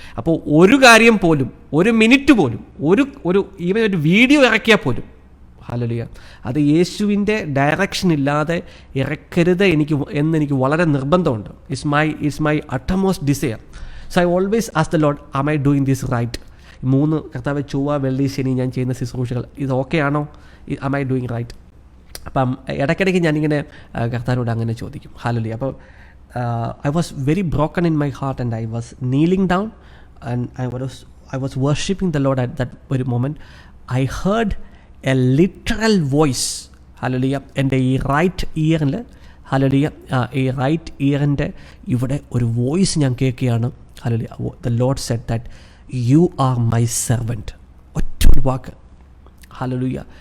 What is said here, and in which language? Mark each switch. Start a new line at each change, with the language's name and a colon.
Malayalam: അപ്പോൾ ഒരു കാര്യം പോലും, ഒരു മിനിറ്റ് പോലും, ഈവൻ ഒരു വീഡിയോ ഇറക്കിയാൽ പോലും ഹല്ലേലൂയ അത് യേശുവിൻ്റെ ഡയറക്ഷൻ ഇല്ലാതെ ഇറക്കരുത് എന്നെനിക്ക് വളരെ നിർബന്ധമുണ്ട്.
English: It's my utmost desire. So I always ask the Lord, am I doing this right?
Malayalam: 3 കർത്താവ് ചൊവ്വ വെള്ളി ശനി ഞാൻ ചെയ്യുന്ന ശുശ്രൂഷകൾ ഇത് ഓക്കെ ആണോ?
English: Am I doing right?
Malayalam: അപ്പം ഇടയ്ക്കിടയ്ക്ക് ഞാനിങ്ങനെ കർത്താവിനോട് അങ്ങനെ ചോദിക്കും. ഹല്ലേലൂയ.
English: അപ്പോൾ I was very broken in my heart and I was kneeling down and I was worshipping the Lord at that very moment. I heard a literal voice. Hallelujah.
Malayalam: എൻ്റെ ഈ right ഇയറിൽ ഹല്ലേലൂയ ഈ right ഇയറിൻ്റെ ഇവിടെ ഒരു voice ഞാൻ കേൾക്കുകയാണ്.
English: Hallelujah. The Lord said that you are my servant.
Malayalam: ഒറ്റ വാക്ക്.
English: Hallelujah.